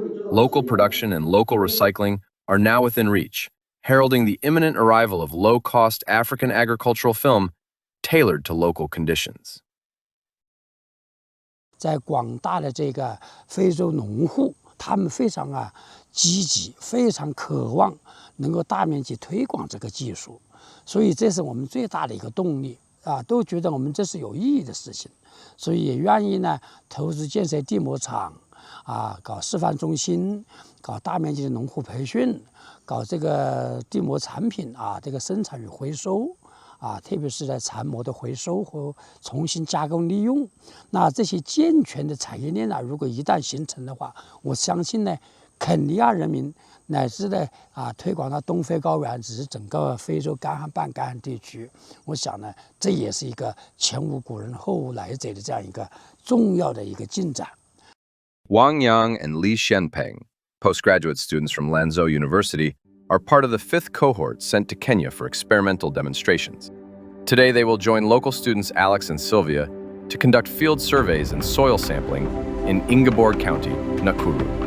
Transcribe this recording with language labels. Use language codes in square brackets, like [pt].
[en] Local production and local recycling are now within reach, heralding the imminent arrival of low-cost African agricultural film tailored to local conditions. [zh] 在广大的这个非洲农户，他们非常积极，非常渴望能够大面积推广这个技术，所以这是我们最大的一个动力都觉得我们这是有意义的事情，所以也愿意呢投资建设地膜厂搞示范中心，搞大面积的农户培训，搞这个地膜产品这个生产与回收。特别是在残膜的回收和重新加工利用，那这些健全的产业链如果一旦形成的话，我相信呢，肯尼亚人民乃至呢推广到东非高原，只是整个非洲干旱半干旱地区，我想呢，这也是一个前无古人后无来者的这样一个重要的一个进展。 [en] Wang Yang and Li Shenpeng, postgraduate students from Lanzhou University, are part of the 5th cohort sent to Kenya for experimental demonstrations. Today, they will join local students Alex and Sylvia to conduct field surveys and soil sampling in Ingeborg County, Nakuru.